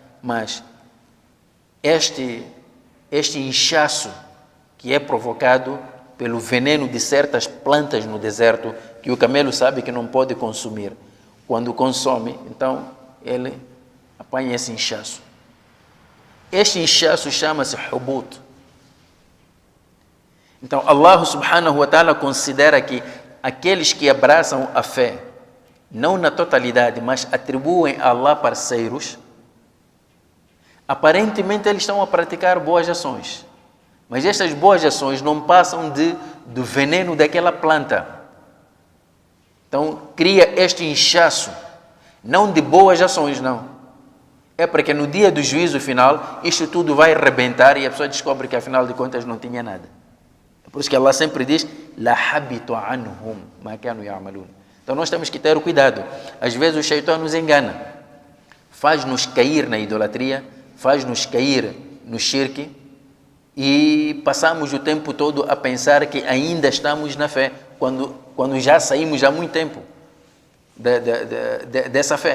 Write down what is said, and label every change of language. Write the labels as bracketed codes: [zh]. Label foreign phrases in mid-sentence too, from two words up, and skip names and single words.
[pt] Mas este inchaço que é provocado pelo veneno de certas plantas no deserto, que o camelo sabe que não pode consumir. Quando consome, então, ele apanha esse inchaço. Este inchaço chama-se hubut. Então, Allah [ar] سبحانه وتعالى [pt] considera que aqueles que abraçam a fé, não na totalidade, mas atribuem a Allah parceiros, aparentemente eles estão a praticar boas ações. Mas estas boas ações não passam do veneno daquela planta. Então, cria este inchaço, não de boas ações, não. É porque no dia do juízo final, isto tudo vai rebentar e a pessoa descobre que, afinal de contas, não tinha nada. É por isso que Allah sempre diz, [ar] لحبط عنهم ما كانوا يعملون. [pt] Então, nós temos que ter cuidado. Às vezes, o Shaitã nos engana. Faz-nos cair na idolatria, faz-nos cair no shirk, e passamos o tempo todo a pensar que ainda estamos na fé, quando já saímos há muito tempo dessa fé.